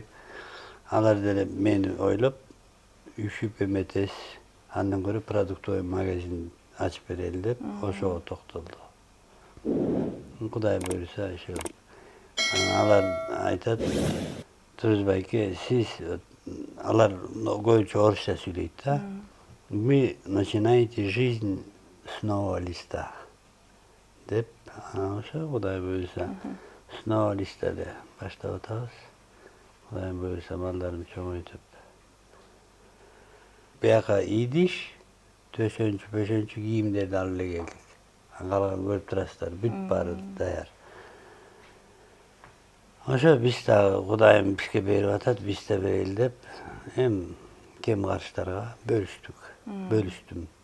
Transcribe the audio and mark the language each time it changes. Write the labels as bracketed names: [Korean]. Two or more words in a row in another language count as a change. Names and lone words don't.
[Kyrgyz] Алар деле мени ойлоп үшүп эметес. Андан көрө [Russian] продуктовый магазин [Kyrgyz] ачып берели деп ошого токтолду. Кудай буйруса ошо. Алар айтат, Туруз байке, сиз алар көбүнчө орусча сүйлөйт да. [Russian] Вы начинаете жизнь с нового листа. [Kyrgyz] Деп, ошо Кудай буйруса [Russian] с нового листа [Kyrgyz] эле баштап атабыз. Кудай буйруса балдарым чоңойтуп. Бияка идиш, төшөнчү кийимдерди алып эле келдик. Калган көрүп турасыздар, бүт баары даяр. Ошо биз дагы Кудайым бизге берип атат, биз да берели деп, кем карыштарга бөлүштүм.